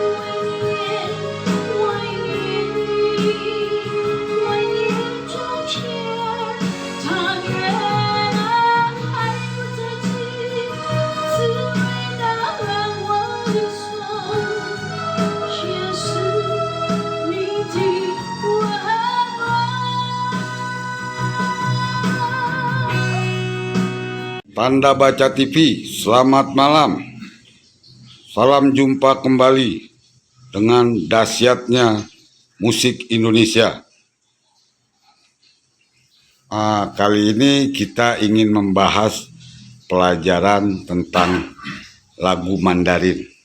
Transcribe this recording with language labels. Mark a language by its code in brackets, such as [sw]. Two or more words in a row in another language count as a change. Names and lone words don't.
[zh] 万年里，万年中间，但愿那还不在此，只为那让我的手，牵是你的温暖。 [id] Tanda Baca TV, selamat malam. Salam jumpa kembali dengan dahsyatnya musik Indonesia. Kali ini kita ingin membahas pelajaran tentang lagu Mandarin.